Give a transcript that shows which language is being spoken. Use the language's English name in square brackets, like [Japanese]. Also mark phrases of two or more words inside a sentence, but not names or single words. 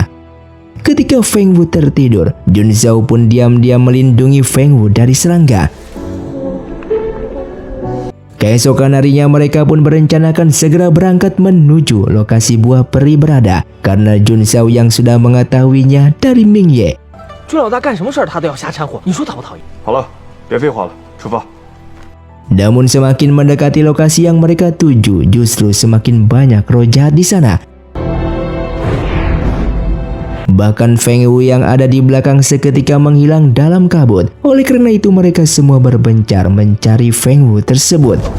[Indonesian] Ketika Feng Wu tertidur, Jun Zhao pun diam-diam melindungi Feng Wu dari serangga. Keesokan harinya mereka pun berencanakan segera berangkat menuju lokasi buah peri berada karena Jun Zhao yang sudah mengetahuinya dari Ming Ye. [Chinese] 朱老大干什么事儿他都要瞎掺和，你说讨不讨厌？好了，别废话了，出发。 [Indonesian] Namun semakin mendekati lokasi yang mereka tuju, justru semakin banyak roh jahat di sana. Bahkan Feng Wu yang ada di belakang seketika menghilang dalam kabut. Oleh karena itu mereka semua berbencar mencari Feng Wu tersebut.